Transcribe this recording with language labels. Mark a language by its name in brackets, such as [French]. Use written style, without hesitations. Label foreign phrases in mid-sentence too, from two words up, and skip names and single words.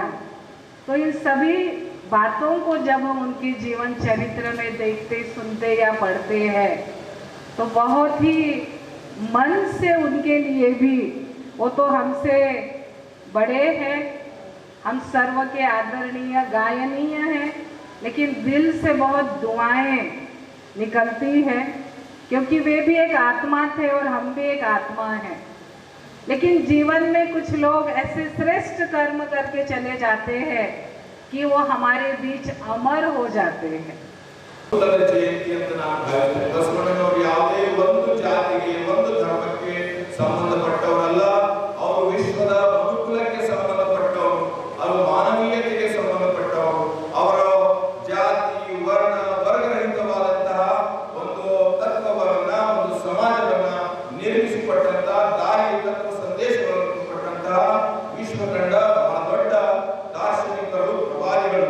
[Hindi] तो इन सभी बातों को जब हम उनके जीवन चरित्र में देखते, सुनते या पढ़ते हैं तो बहुत ही मन से उनके लिए भी, वो तो हमसे बड़े हैं, हम सर्व के आदरणीय गायनीय हैं, लेकिन दिल से बहुत दुआएं निकलती हैं क्योंकि वे भी एक आत्मा थे और हम भी एक आत्मा हैं। लेकिन जीवन में कुछ लोग ऐसे श्रेष्ठ कर्म करके चले जाते हैं कि वो हमारे बीच अमर हो जाते हैं। [Kannada] ಜಯಂತಿ ಅಂತ ನಾನು ಭಾವಿಸ್ತೇನೆ. ಬಸವಣ್ಣನವರು ಯಾವುದೇ ಒಂದು ಜಾತಿಗೆ ಒಂದು ಧರ್ಮಕ್ಕೆ ಸಂಬಂಧಪಟ್ಟವರಲ್ಲ, ಅವರು ವಿಶ್ವದ ಮನುಕುಲಕ್ಕೆ ಸಂಬಂಧಪಟ್ಟವರು, ಅವರು ಮಾನವೀಯತೆಗೆ ಸಂಬಂಧಪಟ್ಟವರು. ಅವರ ಜಾತಿ ವರ್ಣ ವರ್ಗರಹಿತವಾದಂತಹ ಒಂದು ತತ್ವವನ್ನ, ಒಂದು ಸಮಾಜವನ್ನ ನಿರ್ಮಿಸಿಕೊಟ್ಟಂತಹ, ದಾರಿ ತತ್ವ ಸಂದೇಶಗಳನ್ನು ಕೊಟ್ಟಂತಹ ವಿಶ್ವ ಕಂಡ ಬಹಳ ದೊಡ್ಡ ದಾರ್ಶನಿಕರು, ಪ್ರವಾದಿಗಳು.